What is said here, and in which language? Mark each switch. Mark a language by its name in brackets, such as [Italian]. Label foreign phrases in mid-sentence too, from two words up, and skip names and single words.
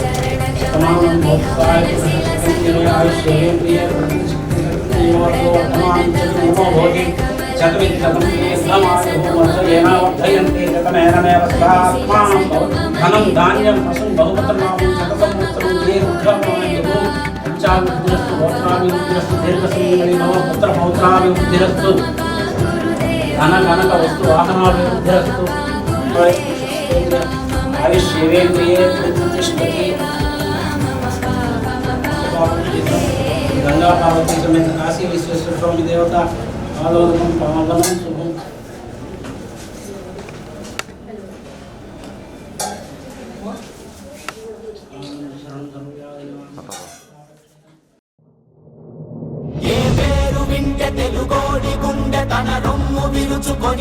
[Sanskrit] धनं धान्यं पशुं बहुपत्रनामं शतसंवत्सरं दीर्घमायुः पञ्चाभिवृद्धिरस्तु दीर्घसंवत्सरे मम पुत्रपौत्राभिवृद्धिरस्तु धनकनकवस्तु वाहनाभिवृद्धिरस्तु आयुष्येवेन्द्रिये प्रतिष्ठति गंगा पार्वती समेत काशी विश्वेश्वर स्वामी देवता आलोकम पावनम शुभम [Telugu] ఏ పేరు వింటే తెలుగోడి గుండె తన రొమ్ము విరుచుకొని